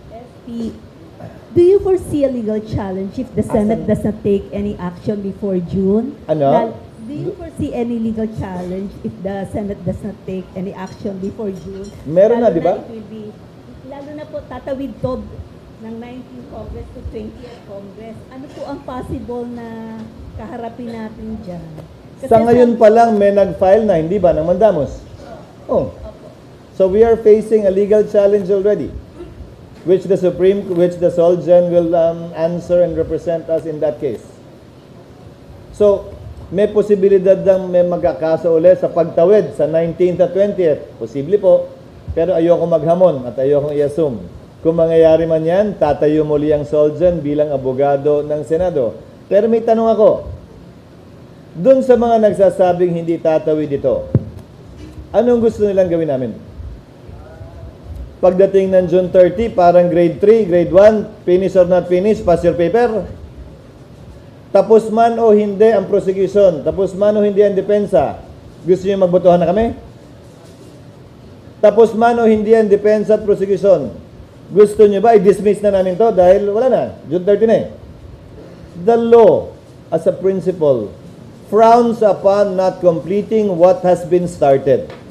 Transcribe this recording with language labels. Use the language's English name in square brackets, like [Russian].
[English] SP, do you foresee a legal challenge if the Senate does not take any action before June? [Filipino] Ano? [English] Do you foresee any legal challenge if the Senate does not take any action before June? [Filipino] Meron na, di ba? Lalo na po tatawid to ng 19th Congress to 20th Congress. Ano po ang possible na kaharapin natin dyan? Kasi Sa ngayon pa lang may nag-file na, hindi ba, ng mandamos? Oh. [English] So we are facing a legal challenge already, which the Solgen will answer and represent us in that case. [Filipino] So, may posibilidad ng may magkakaso ulit sa pagtawid sa 19th at 20th. Posible po, pero ayoko maghamon at ayokong i-assume. Kung mangyayari man yan, tatayo muli ang Solgen bilang abogado ng Senado. Pero may tanong ako, dun sa mga nagsasabing hindi tatawid ito, anong gusto nilang gawin namin? Pagdating ng June 30, parang [English] grade 3, grade 1, finish or not finish, pass your paper. [Filipino] Tapos man o hindi ang prosecution, tapos man o hindi ang depensa, gusto niyo magbotohan na kami? Tapos man o hindi yan, defense at prosecution. Gusto nyo ba i-dismiss na namin to dahil wala na, June 30 na eh. [English] The law, as a principle, frowns upon not completing what has been started.